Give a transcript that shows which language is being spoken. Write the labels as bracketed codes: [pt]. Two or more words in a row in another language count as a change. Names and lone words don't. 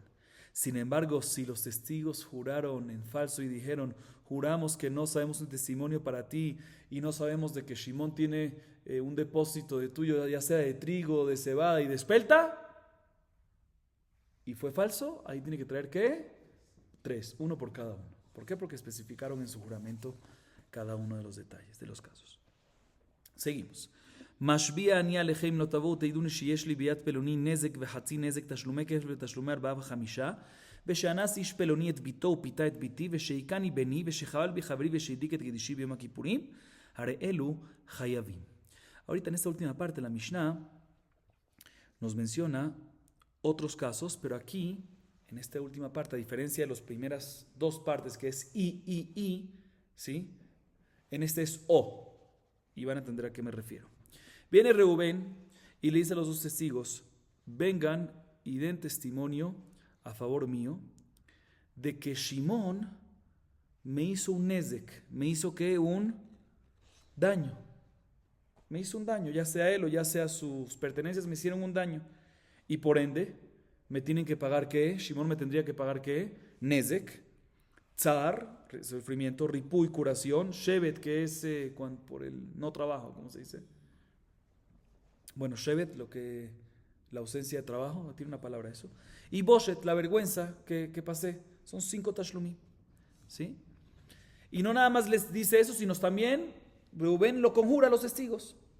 [es] Sin embargo, si los testigos juraron en falso y dijeron: juramos que no sabemos un testimonio para ti y no sabemos de que Shimón tiene un depósito de tuyo, ya sea de trigo, de cebada y de espelta, y fue falso, ahí tiene que traer ¿qué? 3, uno por cada uno. ¿Por qué? Porque especificaron en su juramento cada uno de los detalles, de los casos. Seguimos. [he] משביע אני עליכם לא תבואו תדעו שיש לי ביד פלוני נזק וחצי נזק תשלומי כפל ותשלומי 4 ו5 ושאנס איש פלוני את ביתו ופיתה את ביתי ושהיקני בני ושחבל בי חברי ושהדיק את קדישי ביום הכיפורים, הרי אלו חייבים. [es] Ahorita en esta última parte la Mishnah nos menciona otros casos, pero aquí en esta última parte, a diferencia de las primeras 2 partes que es I, ¿sí? En este es O, y van a entender a qué me refiero. Viene Reubén y le dice a los 2 testigos: vengan y den testimonio a favor mío de que Shimón me hizo un nezek, me hizo ¿qué? Un daño. Me hizo un daño, ya sea él o ya sea sus pertenencias, me hicieron un daño. Y por ende, me tienen que pagar ¿qué? Shimón me tendría que pagar ¿qué? [he] נזק, צער, [es] sufrimiento, ripuy, curación, shevet, que es por el no trabajo, ¿cómo se dice? Bueno, shevet, la ausencia de trabajo, tiene una palabra eso. Y boshet, la vergüenza que pasé. Son 5 tashlumim, ¿sí? Y no nada más les dice eso, sino también Reubén lo conjura a los testigos.